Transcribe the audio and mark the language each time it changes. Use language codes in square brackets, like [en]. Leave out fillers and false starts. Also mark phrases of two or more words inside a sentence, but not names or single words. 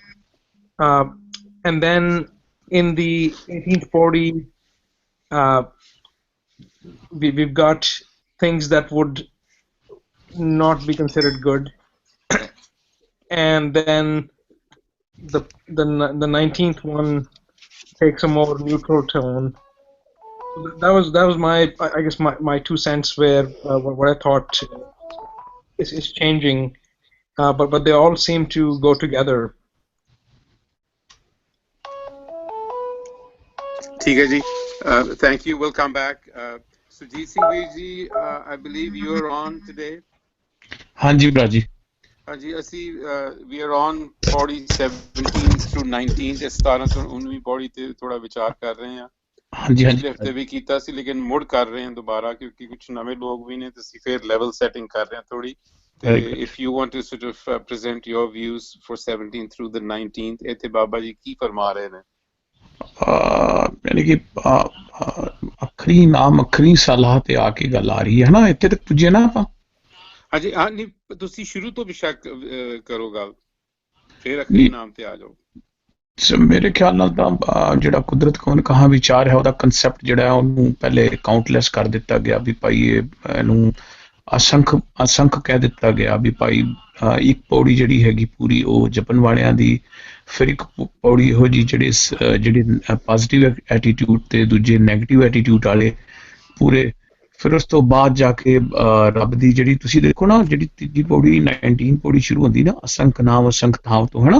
[en] And then in the 1840, we've got things that would not be considered good, and then the 19th one takes a more neutral tone. That was my, I guess, my 2 cents where what I thought is changing, but they all seem to go together. [hi] ठीक है जी. [en] Thank you. We'll come back. Sujit Singh Veer ji, I believe you are on today. [pa] ਹਾਂ ਜੀ ਭਰਾ ਜੀ. [hi] हाँ जी, [en] we are on 4017 through 19 [pa] ਤੇ 17 ਤੋਂ 19ਵੀਂ ਪੌੜੀ ਤੇ ਥੋੜਾ ਵਿਚਾਰ ਕਰ ਰਹੇ ਹਾਂ. [hi] हाँ जी. [pa] ਪਿਛਲੇ ਹਫਤੇ ਵੀ ਕੀਤਾ ਸੀ ਲੇਕਿਨ ਮੁੜ ਕਰ ਰਹੇ ਹਾਂ ਦੁਬਾਰਾ ਕਿਉਂਕਿ ਕੁਝ ਨਵੇਂ ਲੋਕ ਵੀ ਨੇ ਤੇ ਅਸੀਂ ਫਿਰ ਲੈਵਲ ਸੈਟਿੰਗ ਕਰ ਰਹੇ ਹਾਂ ਥੋੜੀ. [en] If you want to sort of present your views for 17 through the 19th, [pa] ਇੱਥੇ ਬਾਬਾ ਜੀ ਕੀ ਫਰਮਾ ਰਹੇ ਨੇ? ਯਾਨੀ ਕਿ ਅਖਰੀ ਨਾਮ ਅਖਰੀ ਸਲਾਹ ਤੇ ਆਕੇ ਗੱਲ ਆ ਰਹੀ ਹੈ ਨਾ, ਇੱਥੇ ਤੱਕ ਪੁੱਜੇ ਨਾ ਆਪਾਂ. ਹਾਂਜੀ ਹਾਂ, ਨਹੀਂ ਤੁਸੀਂ ਸ਼ੁਰੂ ਤੋਂ ਬੇਸ਼ੱਕ ਕਰੋ ਗੱਲ, ਫਿਰ ਅਖਰੀ ਨਾਮ ਤੇ ਆ ਜਾਓ. ਮੇਰੇ ਖਿਆਲ ਨਾਲ ਤਾਂ ਜਿਹੜਾ ਕੁਦਰਤ ਕੌਣ ਕਹਾਂ ਵਿਚਾਰ ਹੈ ਉਹਦਾ ਕਨਸੈਪਟ ਜਿਹੜਾ ਉਹਨੂੰ ਪਹਿਲੇ ਕਾਊਂਟਲੈਸ ਕਰ ਦਿੱਤਾ ਗਿਆ ਵੀ ਭਾਈ ਇਹਨੂੰ ਅਸੰਖ ਕਹਿ ਦਿੱਤਾ ਗਿਆ ਵੀ ਭਾਈ ਇੱਕ ਪੌੜੀ ਜਿਹੜੀ ਹੈਗੀ ਪੂਰੀ ਉਹ ਜਪਣ ਵਾਲਿਆਂ ਦੀ, ਫਿਰ ਇੱਕ ਪੌੜੀ ਇਹੋ ਜਿਹੀ ਜਿਹੜੀ [en] positive attitude [pa] ਤੇ ਦੂਜੇ [en] negative attitude [pa] ਵਾਲੇ ਪੂਰੇ, ਫਿਰ ਉਸ ਤੋਂ ਬਾਅਦ ਜਾ ਕੇ ਰੱਬ ਦੀ ਜਿਹੜੀ ਤੁਸੀਂ ਦੇਖੋ ਨਾ ਜਿਹੜੀ ਤੀਜੀ ਪੌੜੀ 19 ਪੌੜੀ ਸ਼ੁਰੂ ਹੁੰਦੀ ਨਾ ਅਸੰਖ ਨਾਮ ਅਸੰਖ ਥਾਮ ਤੋਂ, ਹੈ ਨਾ.